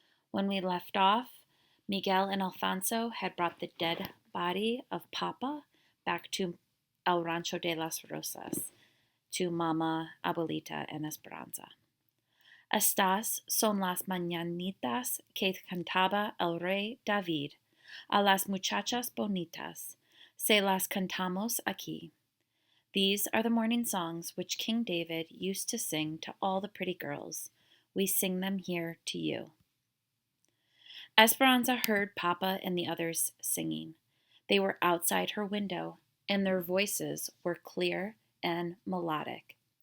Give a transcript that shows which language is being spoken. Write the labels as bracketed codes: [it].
[en] When we left off, Miguel and Alfonso had brought the dead body of Papa back to El Rancho de las Rosas, to Mama, Abuelita, and Esperanza. [es] Estas son las mañanitas que cantaba el rey David. A las muchachas bonitas, se las cantamos aquí. [en] These are the morning songs which King David used to sing to all the pretty girls. We sing them here to you. Esperanza heard Papa and the others singing. They were outside her window, and their voices were clear and melodic.